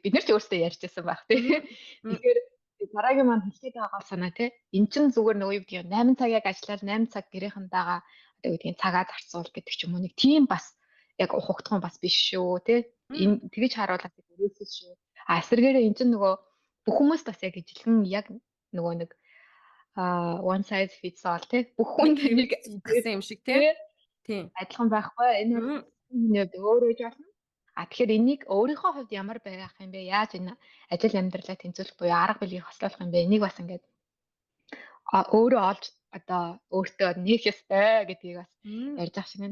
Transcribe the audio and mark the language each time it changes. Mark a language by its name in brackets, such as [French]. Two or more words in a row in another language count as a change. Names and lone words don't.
[Mongolian] Бид нар ч өөрсдөө ярьж байсан байх тий. Тэгэхээр дараагийн маань хэлгээд байгаа санаа тий. Эн чинь зүгээр нөгөө юу гэдгийг 8 цаг яг ажиллаад 8 цаг гэрийнхэнтэйгээ одоо юу гэдгийг цагаа зарцуул гэдэг ч юм уу нэг тийм бас яг ухагдхан бас биш шүү тий. Энэ тэгэж харуулаад өрөөсөж шүү. Эсвэргээрээ эн чинь нөгөө бүх хүмүүс бас яг ижилхэн яг нөгөө нэг [English] one size fits all [Mongolian] тий. Бүх хүн нэг гэсэн юм шиг тий. Тийм. Адилхан байхгүй. Энэ хувьд өөрөө ч болно. Тэгэхээр энийг өөрийнхөө хувьд ямар байх юм бэ? Яаж энэ ажил амьдралаа тэнцвэрлэх буюу арга билгийг хослуулах юм бэ? Энийг бас ингээд өөрөө олж одоо өөртөө нээх ёстой гэдгийг бас ярьж байгаа шиг байна.